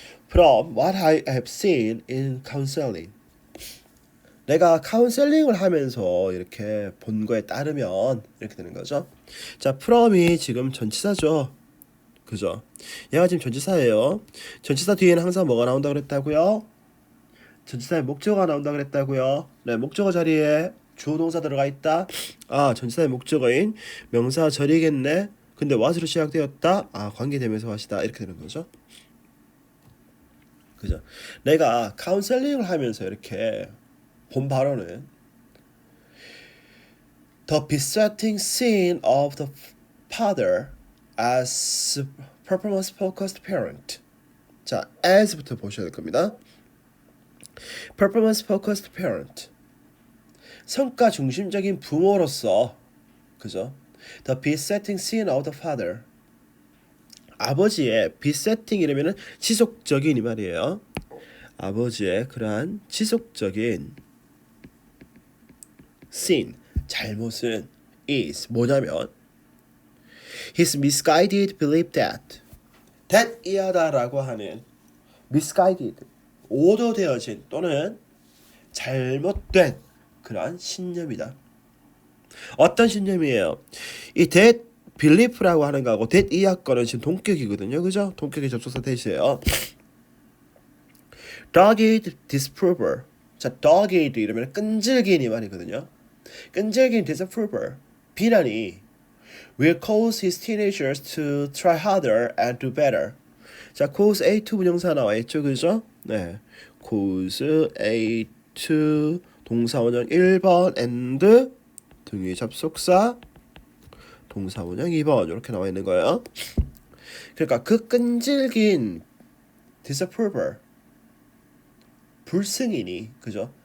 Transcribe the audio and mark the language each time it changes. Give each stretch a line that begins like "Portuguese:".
English: From what I have seen in counseling.
Korean: 내가 카운셀링을 하면서 이렇게 본 거에 따르면 이렇게 되는 거죠. 자, from이 지금 전치사죠. 그죠? 얘가 지금 전치사예요. 전치사 뒤에는 항상 뭐가 나온다고 그랬다고요? 전치사에 목적어가 나온다고 그랬다고요. 네, 목적어 자리에 주어 동사 들어가 있다. 아, 전치사의 목적어인 명사 절이겠네. 근데 what으로 시작되었다. 아, 관계되면서 what이다. 이렇게 되는 거죠. 그죠? 내가 카운셀링을 하면서 이렇게 본 발언은
English: The besetting sin of the father as performance-focused parent.
Korean: 자, as부터 보셔야 될 겁니다.
English: performance-focused parent.
Korean: 성과 중심적인 부모로서, 그죠?
English: The besetting sin of the father.
Korean: 아버지의 besetting이라면은 지속적인 이 말이에요. 아버지의 그러한 지속적인 sin, 잘못은 is 뭐냐면
English: his misguided belief that
Korean: 이하다라고 하는 misguided 오도되어진 또는 잘못된 그러한 신념이다. 어떤 신념이에요? 이 that belief라고 하는 거하고 that 이하 거는 지금 동격이거든요. 그죠? 동격의 접속사 대시예요.
English: dogged disapproval.
Korean: 자, dogged 이러면 끈질긴 이 말이거든요. 끈질긴 disapproval. 비난이
English: will cause his teenagers to try harder and do better.
Korean: 자, cause A2 분형사 나와 있죠, 그죠? 네, cause A2 동사원형 1번 and 등위 접속사 동사원형 2번 이렇게 나와 있는 거예요. 그러니까 그 끈질긴 disapproval 불승인이, 그죠?